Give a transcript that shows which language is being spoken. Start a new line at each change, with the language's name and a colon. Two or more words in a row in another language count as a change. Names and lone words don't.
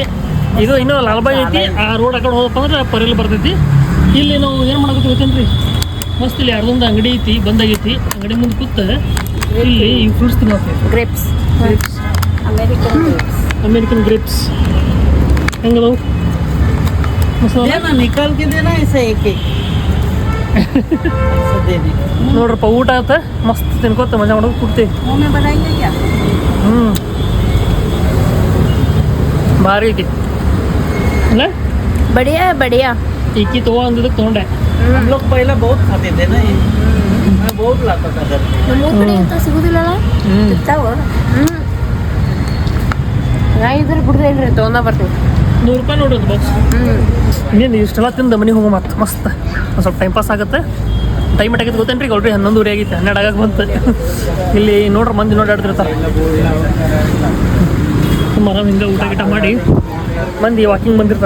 Kannada: ಇದು ಇನ್ನೂ ಲಾಲ್ಬಾಗ್ ಐತಿ, ಆ ರೋಡ್ ಆ ಕಡೆ ಹೋದಪ್ಪ ಅಂದ್ರೆ ಪರೇಲ್ ಬರ್ತೈತಿ. ಇಲ್ಲಿ ನಾವು ಏನು ಮಾಡಬೇಕು ಗೊತ್ತೇನ್ರಿ, ಮಸ್ತ್ ಇಲ್ಲಿ ಯಾರ್ದೊಂದು ಅಂಗಡಿ ಐತಿ, ಬಂದಾಗೈತಿ. ಅಂಗಡಿ ಮುಂದೆ ಕೂತ ಇಲ್ಲಿ ಈ ಫ್ರೂಟ್ಸ್ ತಿನ್ನೋಕೆ, ಗ್ರೇಪ್ಸ್,
English: American grapes
Kannada: ಹೆಂಗದವು ಮಸಾಲ.
Hindi: देना निकाल के देना ऐसे एक एक ऐसे देने.
Kannada: ನೋಡ್ರಪ್ಪ, ಊಟ ಆತ ಮಸ್ತ್ ತಿನ್ಕೋತ ಮಜಾ ಮಾಡೋದು ಕೊಡ್ತೀವಿ.
Hindi: मुँह में बनाएंगे क्या?
Kannada: ಭಾರಿ ಐತಿ ಅಲ್ಲ. ಬಡಿಯಾ ಈಕಿ ತಗೋ ಅಂದಿದ್ದಕ್ಕೆ ತೊಗೊಂಡೆ.
Hindi: हम लोग पहले बहुत खाते थे ना ये. मैं बहुत लाता था घर पे.
Kannada: ನಮ್ಮ ಕಡೆ ಅಂತ ಸಿಗೋದಿಲ್ಲಲ್ಲ. ನಾ ಇದ್ರ ಬಿಡ್ದೆ ಇಲ್ರಿ, ತೊಗೊಂಡ ಬರ್ತೀವಿ. 100 ರೂಪಾಯಿ ನೋಡೋದು ಬಾಕ್ಸ್. ಇನ್ನೇನು ಇಷ್ಟೆಲ್ಲ ತಿಂದು ಮನೆಗೆ ಹೋಗೋ ಮತ್ತೆ ಮಸ್ತ್ ಒಂದು ಸ್ವಲ್ಪ
English: time pass
Kannada: ಆಗುತ್ತೆ. ಟೈಮ್ ಆಗೈತೆ ಗೊತ್ತೇನ್ರಿ, ಈಗ ಆಲ್ರೆಡಿ 11:30 ಆಗೈತೆ, 12 ಆಗಕ್ಕೆ ಬಂತು. ಇಲ್ಲಿ ನೋಡ್ರಿ ಮಂದಿ ನೋಡಾಡ್ತಿರ್ತಾರೆ. ಸುಮಾರು ಹಿಂಗೆ ಊಟ ಮಾಡಿ ಮಂದಿ ವಾಕಿಂಗ್ ಬಂದಿರ್ತಾರೆ.